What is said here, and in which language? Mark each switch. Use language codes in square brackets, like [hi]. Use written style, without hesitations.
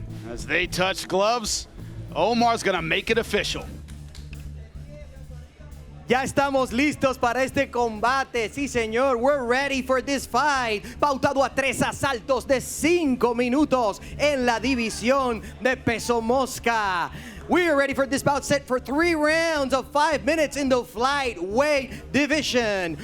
[en] As they touch gloves, Omar's gonna make it official. [es] Ya estamos listos para este combate. Sí, señor. [en] We're ready for this fight. [es] Pautado a 3 asaltos de 5 minutos en la división de peso mosca. [en] We are ready for this bout set for 3 rounds of 5 minutes in the flyweight division.